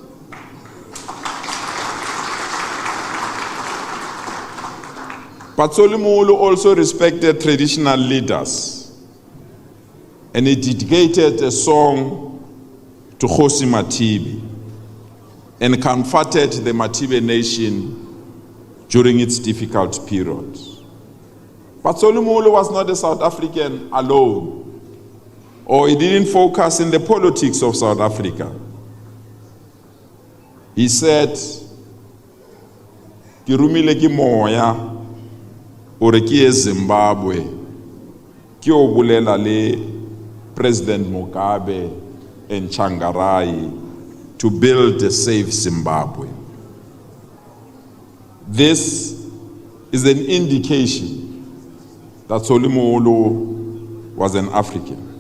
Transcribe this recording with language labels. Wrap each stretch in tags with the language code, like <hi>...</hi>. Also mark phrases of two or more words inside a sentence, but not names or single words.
<en>But Moholo also respected traditional leaders, and he dedicated a song to Kgosi Matibe and comforted the Matibe nation during its difficult period. But Moholo was not a South African alone, or he didn't focus in the politics of South Africa. He said,</en> <tn>"Ke rumile ke moya ore ke ye Zimbabwe ke o bolela le President Mugabe</tn> <en>and Changarai to build a safe Zimbabwe." This is an indication that Moholo was an African.</en>